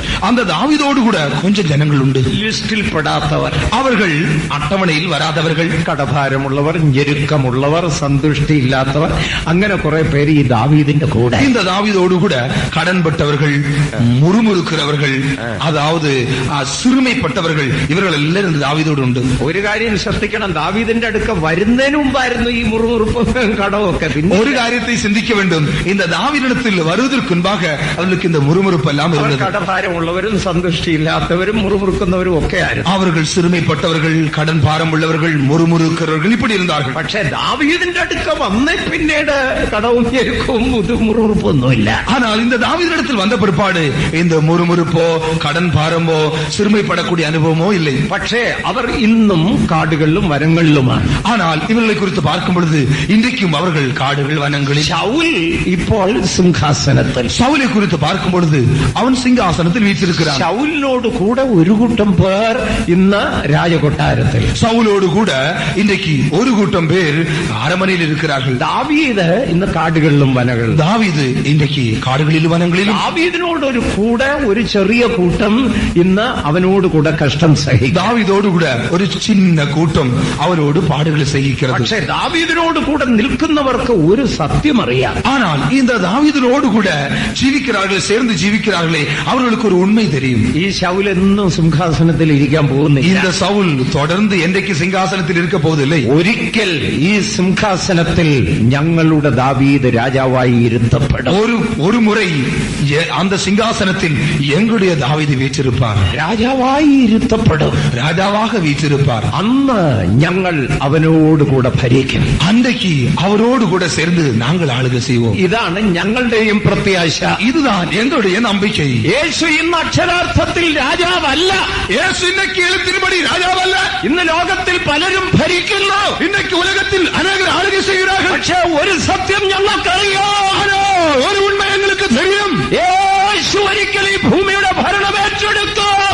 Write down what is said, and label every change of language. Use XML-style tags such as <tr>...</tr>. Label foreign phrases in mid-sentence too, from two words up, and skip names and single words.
<ta>அந்த தாவீதோடு கூட கொஞ்சம் ஜனங்கள் உண்டு.</ta> <ml>ലിസ്റ്റിൽ പെടാത്തവർ,</ml> <ta>அவர்கள் அட்டவணையில் வராதவர்கள்,</ta> <ml>കടഭാരമുള്ളവർ, ഞെരുക്കമുള്ളവർ, സന്തുഷ്ടിയില്ലാത്തവർ, അങ്ങനെ കുറെ പേര് ഈ ദാവീദിന്റെ കൂടെ.</ml> <ta>இந்த தாவீதோடு கூட கடன்பட்டவர்கள், முறுமுறுக்கிறவர்கள், அதாவது சிறுமைப்பட்டவர்கள், இவர்கள் எல்லாரும் இந்த தாவீதோடு உண்டு.</ta> <ml>ഒരു കാര്യം ശ്രദ്ധിക്കണം, ദാവീദിന്റെ അടുക്ക വരുന്നതിന് മുമ്പായിരുന്നു ഈ മുറുമുറുപ്പും കടവും ഒക്കെ.</ml> <ta>ஒரு காரியத்தை சிந்திக்க வேண்டும், இந்த தாவீதிடத்தில் வருவதற்கு முன்பாக அவர்களுக்கு இந்த முறுமுறுப்பு எல்லாம் இருந்தது.</ta> <ml>കടഭാരമുള്ളവരും സന്തുഷ്ടിയില്ലാത്തവരും മുറുമുറുക്കുന്നവരും ഒക്കെ ആയിരുന്നു.</ml> <ta>அவர்கள் சிறுமைப்பட்டவர்கள், கடன் பாரம் உள்ளவர்கள், முறுமுறுக்கிறவர்கள், இப்படி இருந்தார்கள்.</ta> <ml>പക്ഷെ ദാവീദിന്റെ അടുക്ക വന്നേ പിന്നീട് കടവും ഞെരുക്കവും മുറുമുറുപ്പൊന്നുമില്ല.</ml> <ta>ஆனால் இந்த தாவீதிடத்தில் வந்த பிற்பாடு இந்த முறுமுறுப்போ கடன் பாரமோ சிறுமைப்படக்கூடிய அனுபவமோ இல்லை.</ta> <ml>പക്ഷേ അവർ ഇന്നും കാടുകളിലും വനങ്ങളിലുമാണ്.</ml> <ta>ஆனால் இவர்களை குறித்து பார்க்கும் பொழுது இன்றைக்கும் அவர்கள் காடுகள் வனங்களில்.</ta> <ml>ശൗൽ ഇപ്പോൾ സിംഹാസനത്തിൽ.</ml> <ta>சவுலை குறித்து பார்க்கும் பொழுது அவன் சிங்காசனத்தில் வீற்றிருக்கிறான்.</ta> <ml>ശൗലിനോട് കൂടെ ഒരു കൂട്ടം പേർ ഇന്ന് രാജകൊട്ടാരത്തിൽ.</ml> <ta>சவுலோடு கூட இன்றைக்கு ஒரு கூட்டம் பேர் அரமனையில் இருக்கிறார்கள்.</ta> <ml>ദാവീദ് ഇന്ന് കാടുകളിലും വനകളിലും.</ml> <ta>தாவீது இன்றைக்கு காடுகளிலும் வனங்களிலும்.</ta> <ml>ദാവീദിനോട് ഒരു കൂടെ ഒരു ചെറിയ കൂട്ടം ഇന്ന് അവനോട് കൂടെ കഷ്ടം സഹിക്കും.</ml> <ta>தாவீதோடு கூட ஒரு சின்ன கூட்டம் அவரோடு பாடுகளை சகிக்கிறது.</ta> <ml>പക്ഷേ ദാവീദിനോട് കൂടെ നിൽക്കുന്നവർക്ക് ഒരു സത്യം അറിയാം.</ml> <ta>ஆனால் இந்த தாவீதோடு கூட ஜீவிக்கிறார்கள், சேர்ந்து ஜீவிக்கிறார்களே, அவர்களுக்கு ஒரு உண்மை தெரியும்.</ta> <ml>ഈ ശൗൽ എന്നും സിംഹാസനത്തിൽ ഇരിക്കാൻ പോകുന്നില്ല.</ml> <ta>இந்த சவுல் தொடர்ந்து என்றைக்கு சிங்காசனத்தில் இருக்க போவதில்லை.</ta> <ml>ഒരിക്കൽ ഈ സിംഹാസനത്തിൽ ഞങ്ങളുടെ ദാവീദ് രാജാവായി ഇരുത്തപ്പെടും.</ml> <ta>ஒரு முறை அந்த சிங்காசனத்தில் எங்களுடைய தாவீது வீற்றிருப்பார்.</ta> <ml>രാജാവായി ഇരുത്തപ്പെടും.</ml> <ta>ராஜாவாக வீற்றிருப்பார்.</ta> <ml>അന്ന് ഞങ്ങൾ അവനോട് കൂടെ ഭരിക്കും.</ml> <ta>அன்றைக்கு அவரோடு கூட சேர்ந்து நாங்கள் ஆளுகை செய்வோம்.</ta> <ml>ഇതാണ് ഞങ്ങളുടെയും പ്രത്യാശ.</ml> <ta>இதுதான் எங்களுடைய நம்பிக்கை.</ta> <ml>യേശു ഇന്ന് അക്ഷരാർത്ഥത്തിൽ രാജാവല്ല.</ml> <ta>இயேசு இன்னைக்கு எழுத்தின்படி ராஜாவல்ல.</ta> <ml>ഇന്ന് ലോകത്തിൽ പലരും ഭരിക്കുന്നു.</ml> <ta>இன்னைக்கு உலகத்தில் அநேகர் ஆளுகை செய்கிறார்கள்.</ta> <ml>പക്ഷേ ഒരു സത്യം ഞങ്ങൾക്കറിയാം.</ml> <ta>ஒரு உண்மை எங்களுக்கு தெரியும்.</ta> <ml>യേശു ഒരിക്കൽ ഈ ഭൂമിയുടെ ഭരണം ഏറ്റെടുത്തു.</ml>